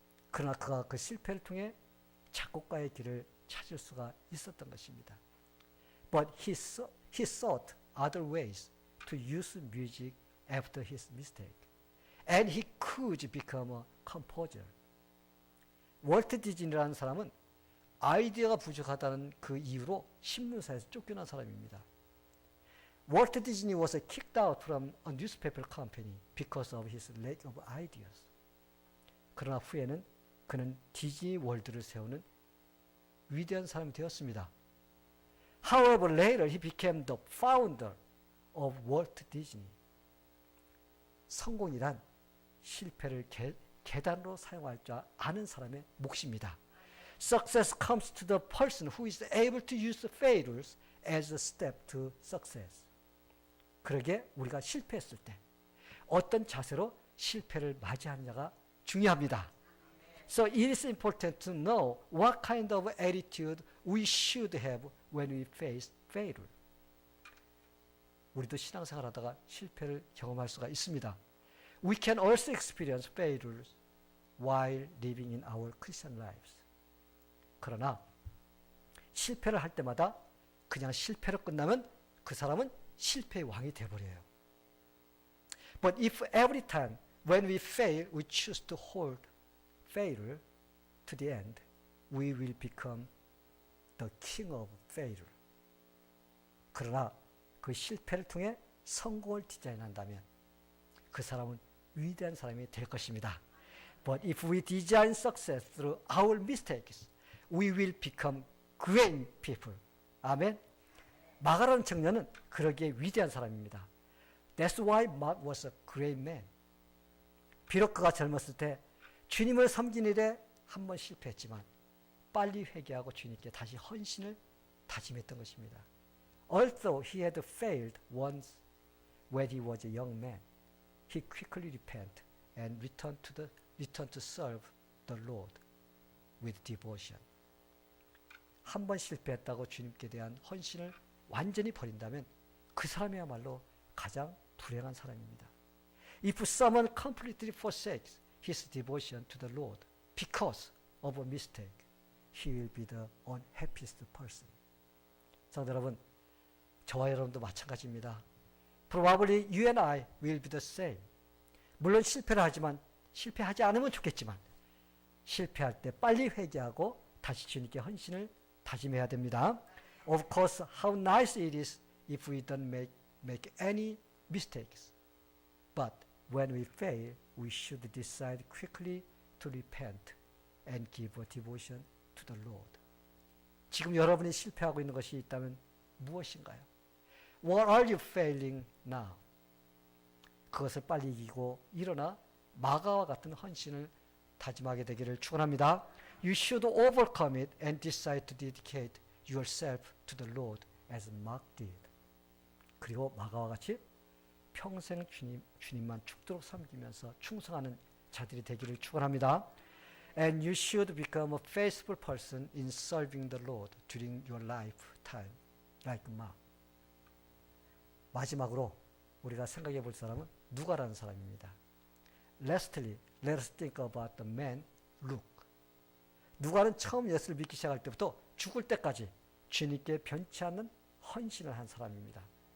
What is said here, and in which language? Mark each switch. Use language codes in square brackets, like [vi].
[ko] 그러나 그가 그 실패를 통해 작곡가의 길을 찾을 수가 있었던 것입니다. [en] But he sought other ways to use music after his mistake, and he could become a composer. [ko] 월트 디즈니라는 사람은 아이디어가 부족하다는 그 이유로 신문사에서 쫓겨난 사람입니다. [en] Walt Disney was kicked out from a newspaper company because of his lack of ideas. [ko] 그러나 후에는 그는 디즈니 월드를 세우는 위대한 사람이 되었습니다. [en] However, later he became the founder of Walt Disney. [ko] 성공이란 실패를 계단으로 사용할 줄 아는 사람의 몫입니다. [en] Success comes to the person who is able to use failures as a step to success. [ko] 그러게 우리가 실패했을 때 어떤 자세로 실패를 맞이하느냐가 중요합니다. [en] So it is important to know what kind of attitude we should have when we face failure. [ko] 우리도 신앙생활 하다가 실패를 경험할 수가 있습니다. [en] We can also experience failures while living in our Christian lives. [ko] 그러나 실패를 할 때마다 그냥 실패로 끝나면 그 사람은 실패의 왕이 되어버려요. [en] But if every time when we fail we choose to hold failure to the end, we will become the king of failure. [ko] 그러나 그 실패를 통해 성공을 디자인한다면 그 사람은 위대한 사람이 될 것입니다. [en] But if we design success through our mistakes, we will become great people. [ko] 아멘. 마가라는 청년은 그러기에 위대한 사람입니다. [en] That's why Mark was a great man. [ko] 비록 그가 젊었을 때 주님을 섬기는 일에 한 번 실패했지만 빨리 회개하고 주님께 다시 헌신을 다짐했던 것입니다. [en] Although he had failed once when he was a young man, he quickly repented and returned to serve the Lord with devotion. [ko] 한 번 실패했다고 주님께 대한 헌신을 완전히 버린다면 그 사람이야말로 가장 불행한 사람입니다. [en] If someone completely forsakes his devotion to the Lord because of a mistake, he will be the unhappiest person. [ko] 성도 여러분, 저와 여러분도 마찬가지입니다. [en] Probably you and I will be the same. [ko] 물론 실패를 하지만 실패하지 않으면 좋겠지만 실패할 때 빨리 회개하고 다시 주님께 헌신을 다짐해야 됩니다. [en] Of course, how nice it is if we don't make any mistakes. But when we fail, we should decide quickly to repent and give a devotion to the Lord. [ko] 지금 여러분이 실패하고 있는 것이 있다면 무엇인가요? [en] What are you failing now? [ko] 그것을 빨리 이기고 일어나 마가와 같은 헌신을 다짐하게 되기를 축원합니다. [en] You should overcome it and decide to dedicate yourself to the Lord as Mark did. [ko] 그리고 마가와 같이 평생 주님만 죽도록 섬기면서 충성하는 자들이 되기를 축원합니다. [en] And you should become a faithful person in serving the Lord during your lifetime, like Mark. [ko] 마지막으로 우리가 생각해 볼 사람은 누가라는 사람입니다. [en] Lastly, let us think about the man Luke. [ko] 누가는 처음 예수를 믿기 시작할 때부터 죽을 때까지 주님께 변치 않는 헌신을 한 사람입니다.